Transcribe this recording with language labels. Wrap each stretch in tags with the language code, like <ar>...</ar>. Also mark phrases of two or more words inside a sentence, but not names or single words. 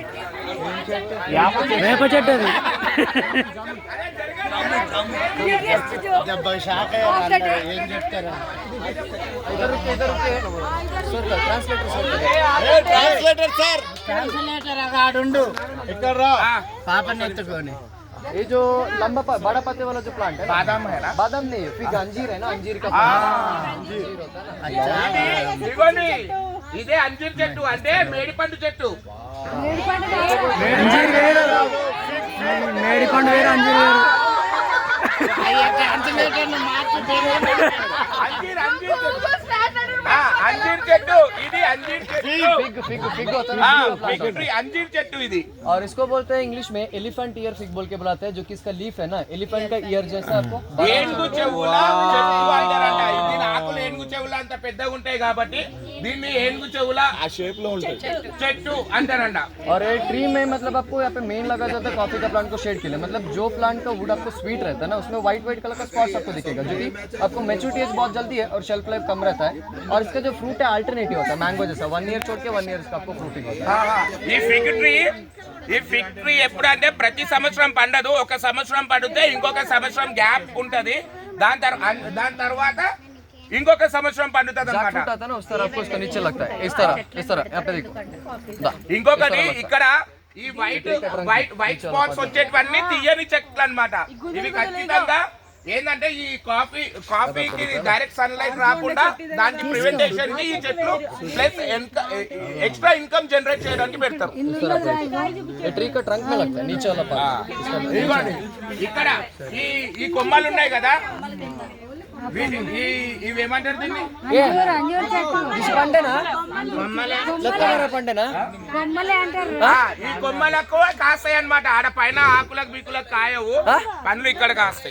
<te>వేప చెట్టు డెబ్బై శాఖ ఏం చెప్తారా? ట్రాన్స్లేటర్ సార్, ట్రాన్స్లేటర్ ఆడుండు ఇక్కడ రా. పాపని ఎత్తుకొని.</te> <hi>ये जो लंबा बड़ा पत्ते वाला जो प्लांट है బాదాం है ना? बादाम नहीं फिग अंजीर है ना अंजीर का अंजीर होता है ना।</hi> <te>ఇదిగోండి ఇదే అంజీర్ చెట్టు అంటే మేడిపండు చెట్టు. మేడిపండు వేరు అంజీర్ వేరు. अंजीर చెట్టు ఇది అంజీర్ చెట్టు.</te> <hi>फिग होता है</hi> <te>अंजीर చెట్టు ఇది.</te> <hi>और इसको बोलते हैं इंग्लिश में</hi> <en>elephant ear fig</en> <hi>बोल के बुलाते हैं जो कि इसका लीफ है ना एलिफेंट का ईयर जैसा आपको</hi> <te>ఏనుగు చెవుల చెట్టు అంటారంట. దీని ఆకులు ఏనుగు చెవుల అంత పెద్దగా ఉంటాయి కాబట్టి దీన్ని ఏనుగు చెవుల ఆ షేప్ లో ఉంటుంది చెట్టు అంటారంట.</te> <hi>और ये ट्री में मतलब आपको यहाँ पे मेन लगा जाता है कॉफी का प्लांट को शेड के लिए मतलब जो प्लांट का वुड आपको स्वीट रहता है ना उसमें</hi> <en>white color</en> <hi>का स्पॉट्स आपको दिखेगा जो कि आपको</hi> <en>maturity age</en> <hi>बहुत जल्दी है और</hi> <en>shelf life</en> <hi>कम रहता है। और इसका जो फ्रूट है अल्टरनेटिव होता है मैंगो जैसा 1 ईयर छोड़ के 1 ईयर इसका आपको फ्रूटिंग होता है।</hi> <te>ఈ</te> <en>fig tree</en> <te>ఎప్పుడంటే ప్రతి సంవత్సరం పండదు, ఒక సంవత్సరం పండితే ఇంకొక సంవత్సరం గ్యాప్ ఉంటది, దాని తర్వాత ఇంకొక సంవత్సరం పండుతుంది అన్నమాట। ఇంకొకటి ఇక్కడ ఈ</te> <en>white spots</en> <te>వచ్చేటివన్నీ తీయని చెట్లు అన్నమాట। ఇవి ఖచ్చితంగా ఏంటంటే ఈ కాఫీకి</te> <en>direct sunlight</en> <te>రాకుండా దానికి ప్రివెంటేషన్ కి ఈ చెట్లు</te> <en>plus extra income generate</en> <te>చేయడానికి పెడతారు। ఇక్కడ ఈ కొమ్మలు ఉన్నాయి కదా, ఇవేమంటారు దీన్ని? ఈ కొమ్మలకు కాస్తాయి అన్నమాట, ఆడ పైన ఆకులకు బీకులకు కాయవు, పండ్లు ఇక్కడ కాస్తాయి।</te>